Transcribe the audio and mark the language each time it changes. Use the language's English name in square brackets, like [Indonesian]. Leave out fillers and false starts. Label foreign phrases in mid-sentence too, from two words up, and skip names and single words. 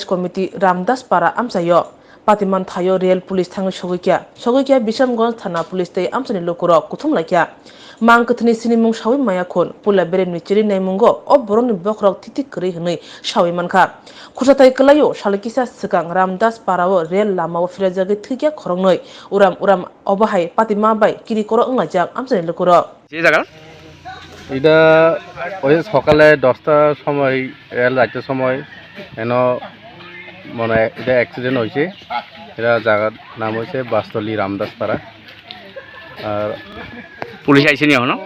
[Kok Borok] কমিটি রামদাস পাড়া আমসায় পাতিমান থাयो रेल पुलिस थाङो सगैकिया बिशामगंज थाना पुलिस तै आमसानि लोकरक कुथुम लाइकिया मां कथनि सिनिमुं सावै मायाखन पुला बेरेन मिचिरि नायमुंगो अ बरनि बखरक तिति करै हनै सावै मानखा खुसाथाय कलायो सालकिसा सिगां रामदास पाराव रेल लामाव फिराजागै थैकिया खरंनै उराम अबाहाय पातिमा बाय किरि कर अंलाजाक आमसानि लोकरक [Bangla] যে জায়গা এটা ওই সকালে 10টার সময় রেল যাইতে সময় এন মানে এটা অ্যাক্সিডেন্ট হয়েছে এটা জায়গার নাম হয়েছে বাসতলি রামদাস পাড়া আর পুলিশ আইছে নি এখনো